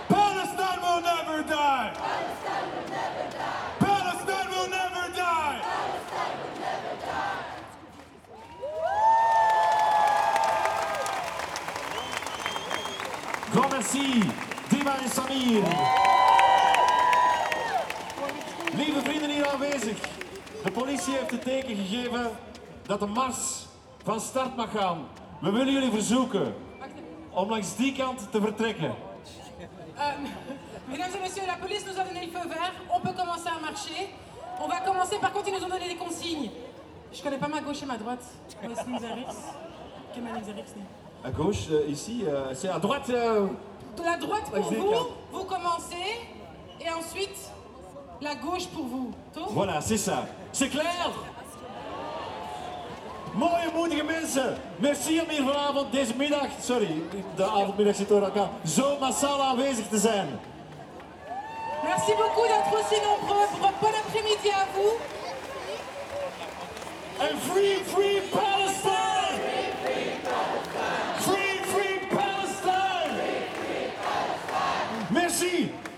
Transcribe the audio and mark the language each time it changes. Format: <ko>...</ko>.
<en>Palestine will never die! Palestine will never die! Palestine will never die! Palestine will never die!</en> <fr>Grand merci, Dima en Samir!</fr> <nl>Lieve vrienden hier aanwezig, de politie heeft het teken gegeven dat de mars van start mag gaan. We willen jullie verzoeken om langs die kant te vertrekken.</nl> <fr>Mesdames et messieurs, la police nous a donné le feu vert. On peut commencer à marcher. On va commencer, par contre, ils nous ont donné des consignes. Je connais pas ma gauche et ma droite. Je connais Nix Arix. Quelle est Nix Arix? À gauche, ici. C'est à droite. La droite pour vous, vous commencez. Et ensuite, la gauche pour vous. Tout? Voilà, c'est ça. C'est clair?</fr> <nl>Mooie, moedige mensen, merci om hier vanavond, deze middag, sorry, de avondmiddag zit door elkaar, zo massaal aanwezig te zijn.</nl> <fr>Merci beaucoup d'être aussi nombreux pour un bon après-midi à vous.</fr> <en>En free, free Palestine! Free, free Palestine! Free, free Palestine!</en> <fr>Merci!</fr>